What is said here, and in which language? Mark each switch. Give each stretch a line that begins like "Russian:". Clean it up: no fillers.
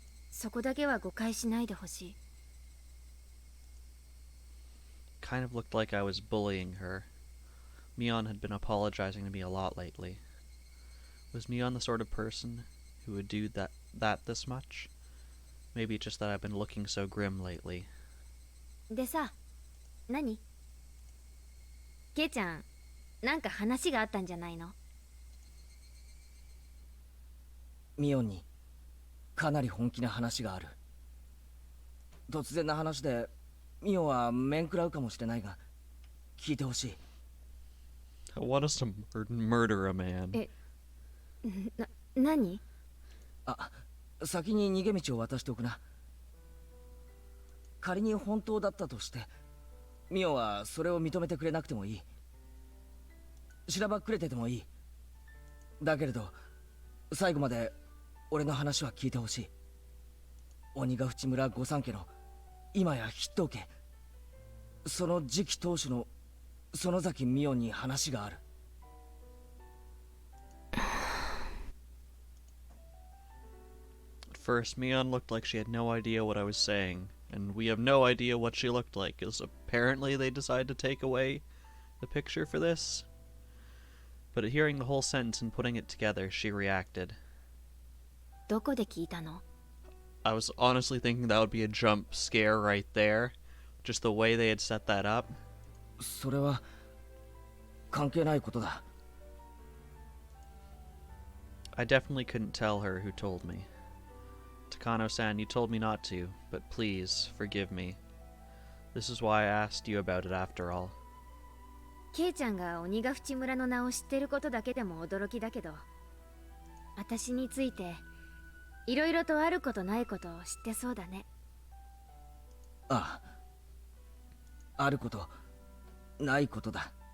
Japanese: そこだけは誤解しないでほしい。
English: Kind of looked like I was bullying her. Mion had been apologizing to me a lot lately. Was Mion the sort of person who would do that this much? Maybe it's just that I've been looking so grim lately.
Japanese: でさ、何？ケイちゃん、なんか話があったんじゃないの？ミオンにかなり本気な話がある。突然な話でミオンは面食らうかもしれないが、聞いてほしい。
English: I want us to murder a man.
Japanese: 何？あ、先に逃げ道を渡しておくな。仮に本当だったとしてミオはそれを認めてくれなくてもいい。しらばっくれててもいい。だけれど最後まで俺の話は聞いてほしい。鬼ヶ淵村御三家の今や筆頭家、その次期当主の園崎美音に話がある。
English: At first, Mion looked like she had no idea what I was saying, and we have no idea what she looked like, as apparently they decided to take away the picture for this. But at hearing the whole sentence and putting it together, she reacted.
Japanese: どこで聞いたの？
English: I was honestly thinking that would be a jump scare right there, just the way they had set that up.
Japanese: それは関係ないことだ。
English: I definitely couldn't tell her who told me. Takano-san, you told me not to, but please, forgive me. This is why I asked you about it after all.
Japanese: ケイちゃんが鬼ヶ淵村の名を知ってることだけでも驚きだけど、私についていろいろとあることないことを知ってそうだね。ああ、あることないことだ。